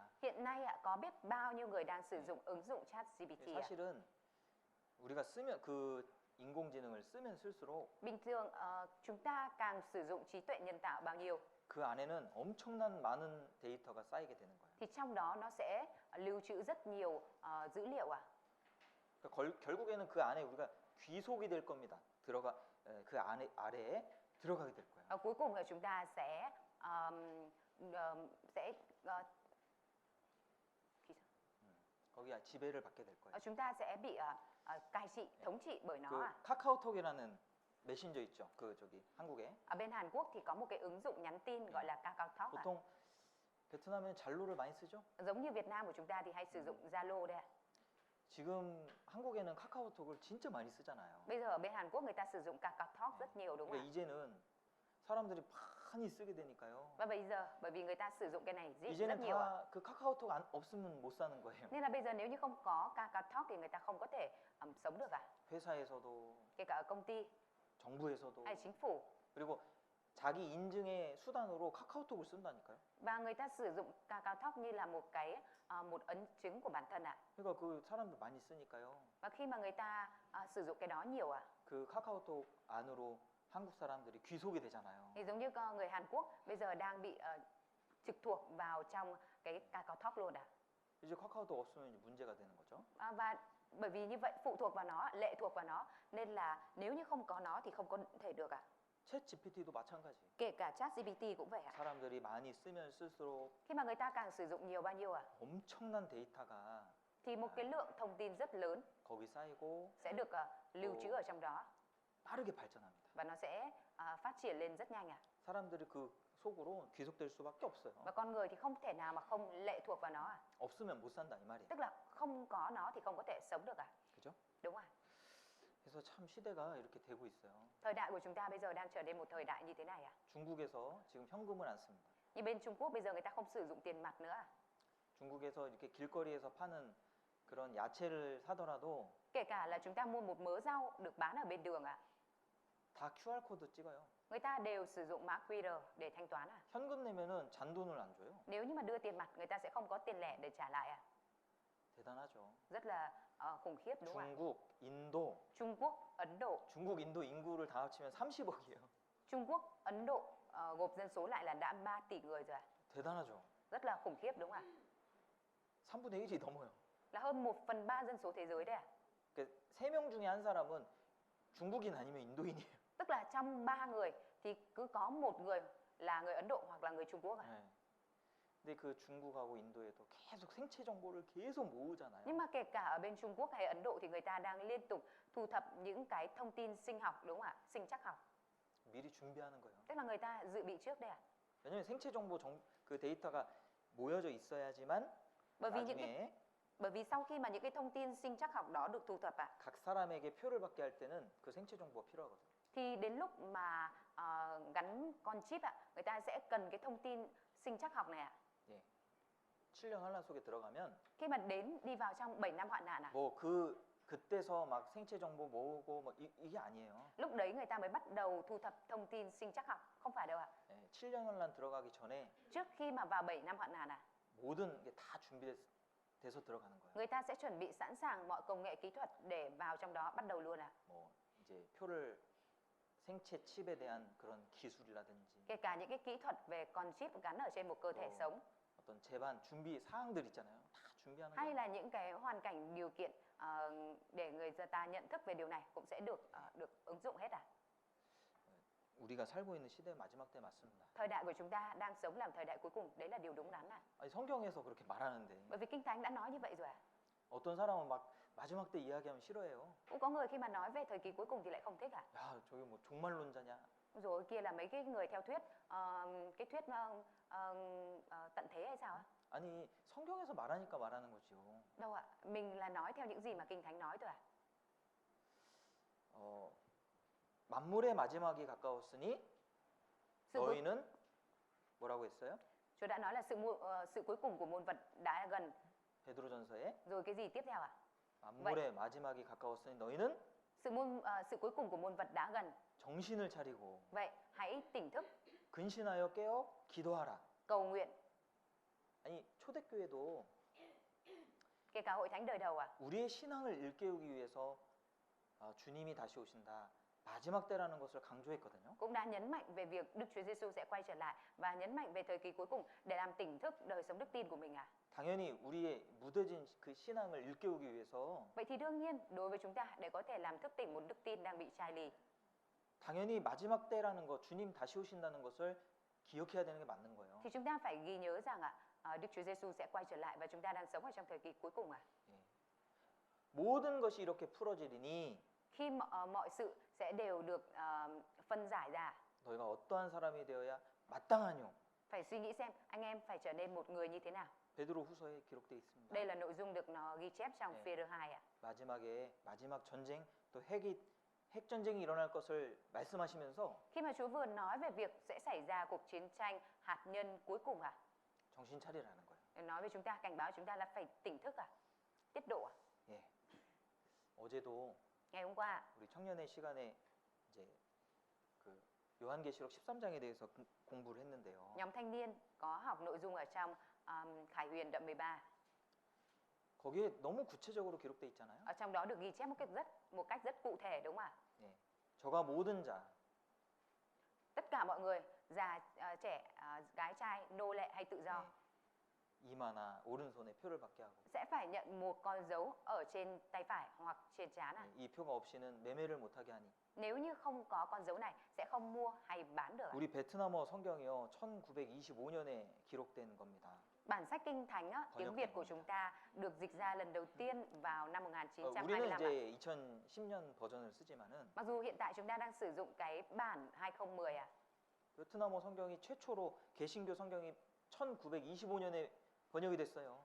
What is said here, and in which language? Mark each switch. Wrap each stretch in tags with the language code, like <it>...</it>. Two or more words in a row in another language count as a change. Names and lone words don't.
<vi>hiện nay có biết bao nhiêu người đang sử dụng ứng dụng ChatGPT ạ?</vi> <ko>사실은 우리가 쓰면 그 인공지능을 쓰면 쓸수록</ko> <vi>Bình thường chúng ta càng sử dụng trí tuệ nhân tạo bao nhiêu</vi> <ko>그 안에는 엄청난 많은 데이터가 쌓이게 되는 거예요.</ko> <vi>thì trong đó nó sẽ lưu trữ rất nhiều dữ liệu ạ.</vi> <ko>그러니까 결국에는 그 안에 우리가 귀속이 될 겁니다. 그 아래에 들어가게 될 거예요.</ko> <vi>Cuối cùng là chúng ta sẽ</vi> <ko>거기 지배를 받게 될 거예요.</ko> <vi>chúng ta sẽ bị cai trị, thống trị bởi nó</vi> <ko>그</ko> <vi>ạ.</vi> <ko>카카오톡이라는 메신저 있죠. 그 저기 한국에.</ko> <vi>Ở bên Hàn Quốc thì có một cái ứng dụng nhắn tin gọi là KakaoTalk ạ.</vi> <ko>보통 베트남에는 잘로를 많이 쓰죠.</ko> <vi>Giống như Việt Nam của chúng ta thì hay sử dụng Zalo đây ạ.</vi> <ko>지금 한국에는 카카오톡을 진짜 많이 쓰잖아요.</ko> <vi>Bây giờ ở bên Hàn Quốc người ta sử dụng KakaoTalk rất nhiều đúng không</vi> <ko>그러니까</ko> <vi>ạ?</vi> <ko>이제는 사람들이 많이 쓰게 되니까요.</ko> <vi>Và bây giờ bởi vì người ta sử dụng cái này rất</vi> <ko>이제는</ko> <vi>nhiều ạ.</vi> <ko>다 그 카카오톡 없으면 못 사는 거예요.</ko> <vi>Nên là bây giờ nếu như không có KakaoTalk thì người ta không có thể sống được ạ.</vi> <ko>회사에서도</ko> <vi>Kể cả ở công ty</vi> <ko>정부에서도</ko> <vi>hay chính phủ.</vi> <ko>그리고 자기 인증의 수단으로 카카오톡을 쓴다니까요.</ko> <vi>Và người ta sử dụng KakaoTalk như là một ấn chứng của bản thân ạ.</vi> <ko>그러니까 그 사람들 많이 쓰니까요.</ko> <vi>Và khi mà người ta sử dụng cái đó nhiều ạ,</vi> <ko>그 카카오톡 안으로 한국 사람들이 귀속이 되잖아요.</ko> <vi>thì giống như người Hàn Quốc bây giờ đang bị trực thuộc vào trong cái KakaoTalk luôn ạ.</vi> <ko>이제 카카오톡 없으면 이제 문제가 되는 거죠.</ko> <vi>Và bởi vì như vậy phụ thuộc vào nó, lệ thuộc vào nó, nên là nếu như không có nó thì không có thể được ạ.</vi> <ko>챗 GPT도 마찬가지.</ko> <vi>Kể cả ChatGPT cũng vậy ạ.</vi> <ko>사람들이 많이 쓰면 쓸수록</ko> <vi>Khi mà người ta càng sử dụng nhiều bao nhiêu ạ,</vi> <ko>엄청난 데이터가</ko> <vi>thì một cái lượng thông tin rất lớn</vi> <ko>거기 쌓이고</ko> <vi>sẽ được lưu trữ ở trong đó</vi> <ko>빠르게 발전합니다.</ko> <vi>và nó sẽ phát triển lên rất nhanh ạ.</vi> <ko>사람들이 그 속으로 귀속될 수밖에 없어요.</ko> <vi>Và con người thì không thể nào mà không lệ thuộc vào nó ạ.</vi> <ko>없으면 못 산다 이 말이에요.</ko> <vi>Tức là không có nó thì không có thể sống được ạ.</vi> <ko>그죠?</ko> <vi>Đúng không ạ?</vi> <ko>그래서 참 시대가 이렇게 되고 있어요.</ko> <vi>Thời đại của chúng ta bây giờ đang trở nên một thời đại như thế này ạ.</vi> <ko>중국에서 지금 현금을 안 씁니다.</ko> <vi>Như bên Trung Quốc bây giờ người ta không sử dụng tiền mặt nữa ạ.</vi> <ko>중국에서 이렇게 길거리에서 파는 그런 야채를 사더라도</ko> <vi>Kể cả là chúng ta mua một mớ rau được bán ở bên đường ạ,</vi> <ko>다 QR 코드 찍어요.</ko> <vi>người ta đều sử dụng mã QR để thanh toán ạ.</vi> <ko>현금 내면은 잔돈을 안 줘요.</ko> <vi>Nếu như mà đưa tiền mặt người ta sẽ không có tiền lẻ để trả lại ạ.</vi> <ko>대단하죠.</ko> <vi>rất là khủng khiếp đúng không ạ?</vi> <ko>중국, 인도,</ko> <vi>Trung Quốc, Ấn Độ.</vi> <ko>중국, 인도 인구를 다 합치면 30억이에요.</ko> <vi>Trung Quốc, Ấn Độ gộp dân số lại là đã 3 tỷ người rồi ạ.</vi> <ko>대단하죠.</ko> <vi>Rất là khủng khiếp đúng không ạ?</vi> <ko>3분의 1이 넘어요.</ko> <vi>Là hơn 1/3 dân số thế giới đấy ạ.</vi> <ko>그 3명 중에 한 사람은 중국인 아니면 인도인이에요.</ko> <vi>Tức là trong 3 người thì cứ có một người là người Ấn Độ hoặc là người Trung Quốc ạ.</vi> <ko>네. 근데 그 중국하고 인도에도 계속 생체 정보를 계속 모으잖아요.</ko> <vi>Nhưng mà kể cả ở bên Trung Quốc hay Ấn Độ thì người ta đang liên tục thu thập những cái thông tin sinh học đúng không ạ? Sinh trắc học.</vi> <ko>미리 준비하는 거예요.</ko> <vi>Tức là người ta dự bị trước đây ạ.</vi> <ko>왜냐면 생체 정보 그 데이터가 모여져 있어야지만</ko> <vi>Bởi vì sau khi mà những cái thông tin sinh trắc học đó được thu thập ạ,</vi> <ko>각 사람에게 표를 받게 할 때는 그 생체 정보가 필요하거든요.</ko> <vi>thì đến lúc mà gắn con chip ạ, người ta sẽ cần cái thông tin sinh trắc học này ạ.</vi> <ko>예. 7년 환란 속에 들어가면</ko> <vi>Khi mà đi vào trong 7 năm hoạn nạn ạ,</vi> <ko>뭐 그때서 막 생체 정보 모으고 뭐 이게 아니에요.</ko> <vi>lúc đấy người ta mới bắt đầu thu thập thông tin sinh trắc học, không phải đâu ạ.</vi> <ko>예, 7년 환란 들어가기 전에</ko> <vi>Trước khi mà vào 7 năm hoạn nạn ạ,</vi> <ko>모든 게 다 준비돼서 들어가는 거예요.</ko> <vi>người ta sẽ chuẩn bị sẵn sàng mọi công nghệ kỹ thuật để vào trong đó bắt đầu luôn ạ.</vi> <ko>뭐 이제 표를 생체 칩에 대한 그런 기술이라든지</ko> <vi>Kể cả những cái kỹ thuật về con chip gắn ở trên một cơ thể sống,</vi> <ko>어떤 재반 준비 사항들 있잖아요. 다 준비하는</ko> <vi>hay</vi> <ko>거예요.</ko> <vi>là những cái hoàn cảnh điều kiện để người ta nhận thức về điều này cũng sẽ được ứng dụng hết ạ.</vi> <ko>우리가 살고 있는 시대의 마지막 때 맞습니다.</ko> <vi>Thời đại của chúng ta đang sống làm thời đại cuối cùng, đấy là điều đúng đắn ạ.</vi> <ko>아니 성경에서 그렇게 말하는데</ko> <vi>Bởi vì Kinh Thánh đã nói như vậy rồi ạ.</vi> <ko>어떤 사람은 막 마지막 때 이야기하면 싫어해요.</ko> <vi>Cũng có người khi mà nói về thời kỳ cuối cùng thì lại không thích ạ.</vi> <ko>야, 저기 뭐 종말론자냐?</ko> <vi>Rồi kia là mấy cái người theo thuyết cái thuyết tận thế hay sao ạ?</vi> <ko>아니 성경에서 말하니까 말하는 거지요.</ko> <vi>Đâu ạ? Mình là nói theo những gì mà Kinh Thánh nói thôi ạ.</vi> <ko>만물의 마지막이 가까웠으니</ko> <vi>Sự cuối,</vi> <ko>너희는 뭐라고 했어요?</ko> <vi>Chúa đã nói là sự cuối cùng của muôn vật đã gần.</vi> <ko>베드로전서에</ko> <vi>Rồi cái gì tiếp theo ạ?</vi> <ko>만물의 마지막이 가까웠으니 너희는</ko> <vi>Sự cuối cùng của muôn vật đã gần.</vi> <ko>정신을 차리고</ko> <vi>Vậy hãy tỉnh thức,</vi> <ko>근신하여 깨어 기도하라.</ko> <vi>cầu nguyện.</vi> <ko>아니 초대교회도</ko> <vi>Kể cả hội thánh đời đầu ạ.</vi> <ko>우리의 신앙을 일깨우기 위해서 주님이 다시 오신다. 마지막 때라는 것을 강조했거든요.</ko> <vi>Cũng đã nhấn mạnh về việc Đức Chúa Giêsu sẽ quay trở lại và nhấn mạnh về thời kỳ cuối cùng để làm tỉnh thức đời sống đức tin của mình ạ.</vi> <ko>당연히 우리의 무뎌진 그 신앙을 일깨우기 위해서</ko> <vi>Vậy thì đương nhiên đối với chúng ta để có thể làm thức tỉnh một đức tin đang bị chai lì,</vi> <ko>당연히 마지막 때라는 것, 주님 다시 오신다는 것을 기억해야 되는 게 맞는 거예요.</ko> <vi>thì chúng ta phải ghi nhớ rằng Đức Chúa Giêsu sẽ quay trở lại và chúng ta đang sống ở trong thời kỳ cuối cùng ạ.</vi> <ko>예. 모든 것이 이렇게 풀어지리니</ko> <vi>Khi mọi sự sẽ đều được phân giải ra,</vi> <ko>너희가 어떠한 사람이 되어야 마땅하뇨?</ko> <vi>phải suy nghĩ xem anh em phải trở nên một người như thế nào.</vi> <ko>베드로 후서에 기록되어 있습니다.</ko> <vi>Đây là nội dung được nó ghi chép trong</vi> <ko>네.</ko> <vi>Phê-rơ 2 ạ.</vi> <ko>마지막에 마지막 전쟁 또 핵 전쟁이 일어날 것을 말씀하시면서</ko> <vi>Khi mà Chúa vừa nói về việc sẽ xảy ra cuộc chiến tranh hạt nhân cuối cùng ạ,</vi> <ko>정신 차리라는 거예요.</ko> <vi>nói với chúng ta, cảnh báo chúng ta là phải tỉnh thức ạ, tiết độ ạ.</vi> <ko>예. 어제도</ko> <vi>Ngày hôm qua</vi> <ko>우리 청년의 시간에 이제 그 요한계시록 13장에 대해서 공부를 했는데요.</ko> <vi>nhóm thanh niên có học nội dung ở trong Khải Huyền đoạn 13.</vi> <ko>거기에 너무 구체적으로 기록돼 있잖아요.</ko> <vi>Ở trong đó được ghi chép một cách rất cụ thể đúng không ạ?</vi> <ko>예. 저가 모든 자</ko> <vi>Tất cả mọi người, già, trẻ, gái trai, nô lệ hay tự do</vi> <ko>예. 이마나 오른손에 표를 받게 하고</ko> <vi>sẽ phải nhận một con dấu ở trên tay phải hoặc trên trán ạ.</vi> <ko>예. 이 표가 없이는 매매를 못하게 하니</ko> <vi>Nếu như không có con dấu này sẽ không mua hay bán được ạ.</vi> <ko>우리 베트남어 성경이요 1925년에 기록된 겁니다.</ko> <vi>Bản sách Kinh Thánh á, tiếng Việt của chúng ta được dịch ra lần đầu tiên vào năm</vi> <ko>우리는</ko> <vi>1925 ạ.</vi> <ko>이제 2010년 버전을 쓰지만은</ko> <vi>Mặc dù hiện tại chúng ta đang sử dụng cái bản 2010 ạ.</vi> <ko>베트남어 성경이 최초로 개신교 성경이 1925년에 번역이 됐어요.</ko>